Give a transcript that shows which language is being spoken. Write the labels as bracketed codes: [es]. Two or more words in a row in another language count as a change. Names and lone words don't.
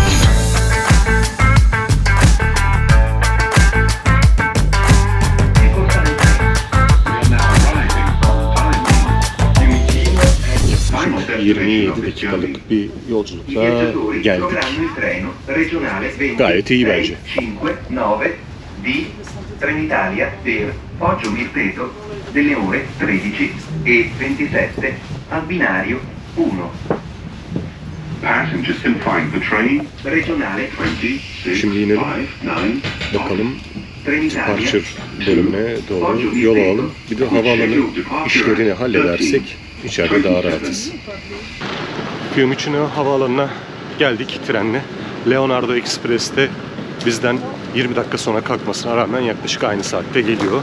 [tr] Şimdi 27 dakikalık bir yolculukla geldik. Gayet iyi bence. [it] Trenitalia per Poggio Mirteto delle ore 13:27 al binario 1. [en] Passengers can find the train regionale 26. [tr] Şimdi inelim. Bakalım departure bölümüne doğru yol alalım. Bir de havaalanı işlerini halledersek içeride daha rahatız. Fiumicino havaalanına geldik trenle. Leonardo Express'te bizden 20 dakika sonra kalkmasına rağmen yaklaşık aynı saatte geliyor.